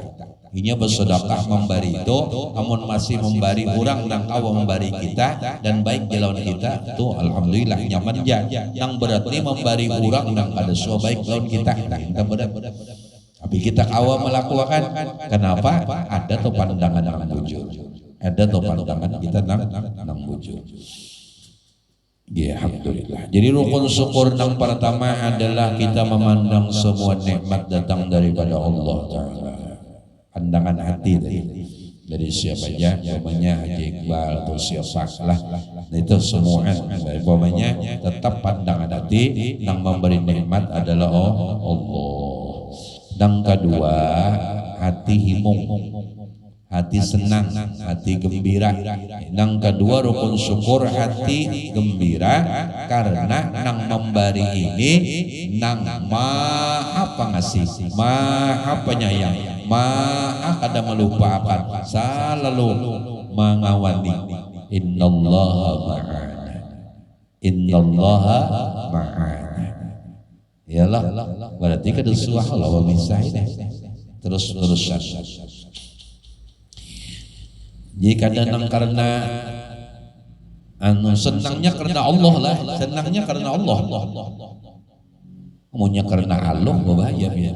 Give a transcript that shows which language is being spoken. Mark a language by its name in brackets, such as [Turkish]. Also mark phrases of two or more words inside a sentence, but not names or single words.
[Banjar] Ini bersedekah memberi itu, namun masih memberi orang yang awam memberi kita dan baik di lawan kita, itu alhamdulillah nyaman ja. Yang berarti memberi orang yang kada so baik lawan kita, kita berat. Tapi kita awam melakukan, kenapa? Ada tuh pandangan yang bujur, ada tuh pandangan kita nang bujur. [Indonesian] Ya, alhamdulillah. Jadi rukun syukur yang pertama adalah kita memandang semua nikmat datang daripada Allah Ta'ala. Pandangan hati dari siapa aja, umpamanya Haji Iqbal atau siapa lah, itu semua umpamanya tetap pandangan hati yang memberi nikmat adalah Allah. Dan kedua, hati himung, hati senang, hati gembira. Yang kedua rukun syukur hati gembira karena nang memberi ini nang maha pengasih, maha penyayang, maha kada melupakan, selalu mengawani. [Arabic] إن الله معنا إن الله معنا. [Banjar] Iyalah, berarti kada suah lawan misalnya terus-terusan. [Indonesian] Jadi kadang karena senangnya karena Allah lah, senangnya karena Allah. Maunya karena Allah bahaya ya.